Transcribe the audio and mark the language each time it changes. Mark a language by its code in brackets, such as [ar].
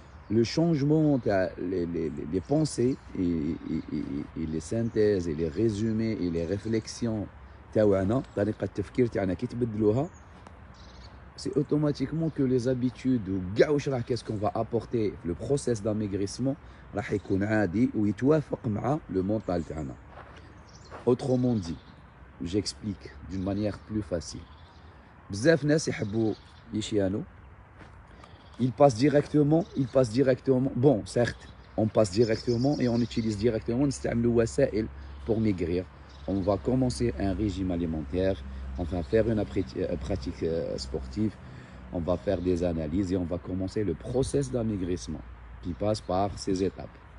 [fr] Le changement, les pensées et les synthèses et les résumés et les réflexions تاعنا, [ar] طريقة التفكير تاعنا كي تبدلوها, [fr] c'est automatiquement que les habitudes ou qu'est-ce qu'on va apporter le process d'amaigrissement [ar] راح يكون عادي ويتوافق مع [fr] le mental تاعنا. Autrement dit, j'explique d'une manière plus facile. [ar] بزاف ناس يحبوا يشيانو, [fr] ils passent directement. Bon, certes, on passe directement et on utilise directement [ar] نستعملوا وسائل [fr] pour maigrir. On va commencer un régime alimentaire, on va faire une pratique sportive, on va faire des analyses et on va commencer le process d'amaigrissement qui passe par ces étapes.